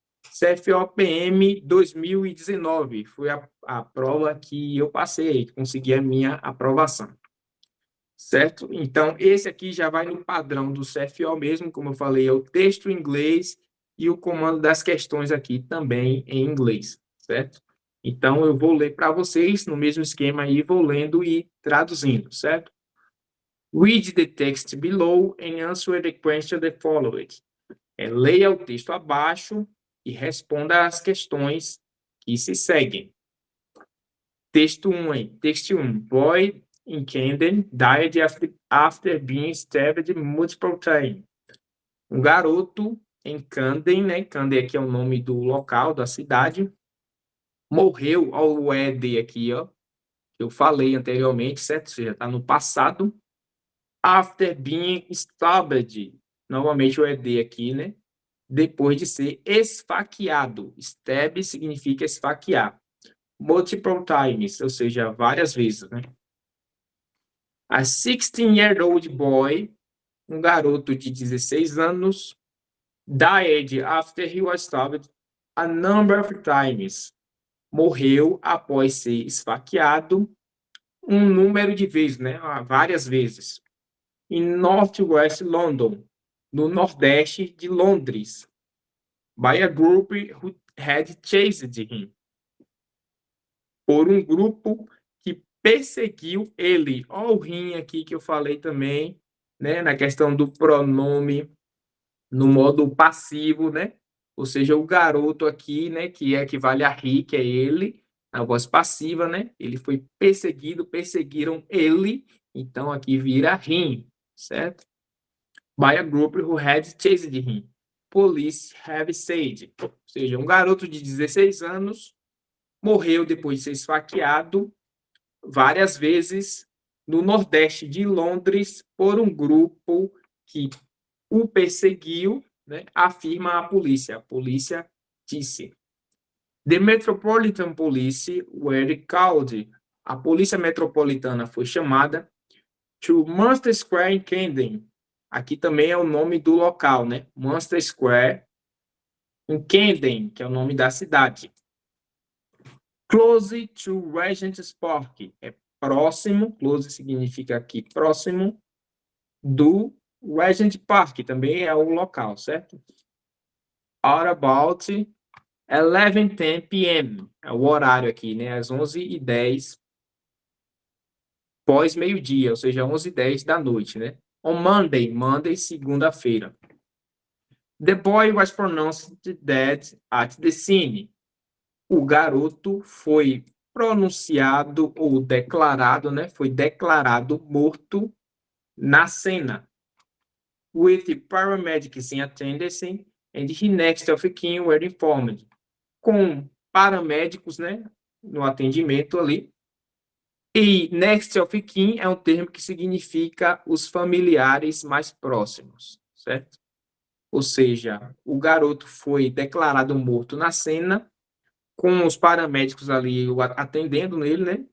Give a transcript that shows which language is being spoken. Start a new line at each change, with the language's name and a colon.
Portuguese: CFOPM 2019 foi a prova que eu passei, consegui a minha aprovação, certo? Então, esse aqui já vai no padrão do CFO mesmo, como eu falei, é o texto em inglês e o comando das questões aqui também em inglês, certo? Então, eu vou ler para vocês no mesmo esquema aí, vou lendo e traduzindo, certo?
English: Read the text below and answer the question that follows.
Portuguese: Leia o texto abaixo e responda às questões que se seguem. Texto 1. Texto 1.
English: Boy in Camden died after being stabbed multiple times.
Portuguese: Um garoto em Camden, né? Camden aqui é o nome do local, da cidade. Morreu, ao ED aqui, ó. Eu falei anteriormente, certo? Ou seja, está no passado.
English: After being stabbed.
Portuguese: Novamente o ED aqui, né? Depois de ser esfaqueado. Stab significa esfaquear.
English: Multiple times,
Portuguese: ou seja, várias vezes, né?
English: A 16-year-old boy,
Portuguese: um garoto de 16 anos,
English: died after he was stabbed a number of times.
Portuguese: Morreu após ser esfaqueado um número de vezes, né? Várias vezes.
English: Em Northwest London,
Portuguese: no nordeste de Londres,
English: by a group who had chased him.
Portuguese: Por um grupo que perseguiu ele. Olha o him aqui que eu falei também, né? Na questão do pronome no modo passivo, né? Ou seja, o garoto aqui, né? Que equivale a he, que é ele, a voz passiva, né? Ele foi perseguido, perseguiram ele, então aqui vira him, certo?
English: By a group who had chased him. Police have said.
Portuguese: Ou seja, um garoto de 16 anos morreu depois de ser esfaqueado várias vezes no nordeste de Londres por um grupo que o perseguiu, né, afirma a polícia. A polícia disse.
English: The Metropolitan Police were called.
Portuguese: A polícia metropolitana foi chamada to Munster Square em Camden. Aqui também é o nome do local, né? Munster Square em Camden, que é o nome da cidade.
English: Close to Regent's Park.
Portuguese: É próximo, close significa aqui próximo, do Regent Park, também é o local, certo?
English: At about 11:10 p.m.
Portuguese: É o horário aqui, né? Às 11:10, pós-meio-dia, ou seja, 11:10 da noite, né?
English: On Monday, segunda-feira. The boy was pronounced dead at the scene.
Portuguese: O garoto foi pronunciado ou declarado, né? Foi declarado morto na cena.
English: With the paramedics in attendance and he next of kin were informed.
Portuguese: Com paramédicos, né? No atendimento ali. E next of kin é um termo que significa os familiares mais próximos, certo? Ou seja, o garoto foi declarado morto na cena, com os paramédicos ali atendendo nele, né?